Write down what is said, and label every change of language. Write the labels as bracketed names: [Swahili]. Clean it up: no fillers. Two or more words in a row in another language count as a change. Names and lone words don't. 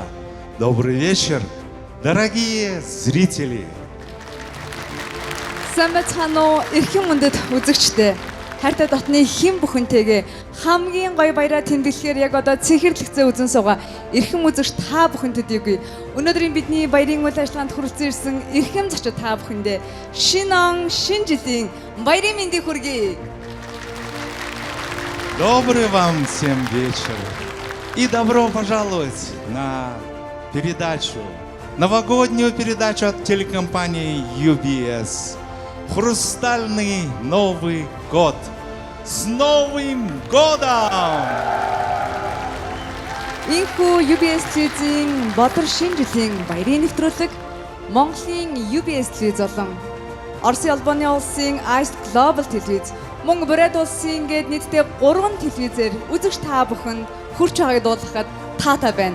[Russian] Добрый вечер, дорогие зрители. [Mongolian] Сайн байцгаана уу? Эрхэм мөндөд үзэгчдээ. Хайртай дотны хэн бүхэнтэйгээ хамгийн гоё баяраа тэмдэглэхээр яг одоо цэнхэрлэгцээ үзэн суугаа эрхэм үзэгч та бүхэнтэйг өнөөдрийн бидний баярын үйл ажиллагаанд хүрэлцэн ирсэн эрхэм зочид та бүхэндээ шинэ он, шинэ жилийн баярын мэндийг хүргэе. [Russian] Добрый вам всем вечер. И добро пожаловать на передачу, новогоднюю передачу от телекомпании UBS. Хрустальный Новый год. С Новым годом! [Mongolian] Инхүү UBS телевизийн Бодөр шинэ жилийн баярын нэвтрүүлэг Монголын UBS телевиз болон Оросын албаны улсын Ice Global телевиз мөн Бурайд улсын гээд нийтдээ 3 телевизээр үзэгч та бүхэнд хүрч байгааг дуулгахад таатай байна.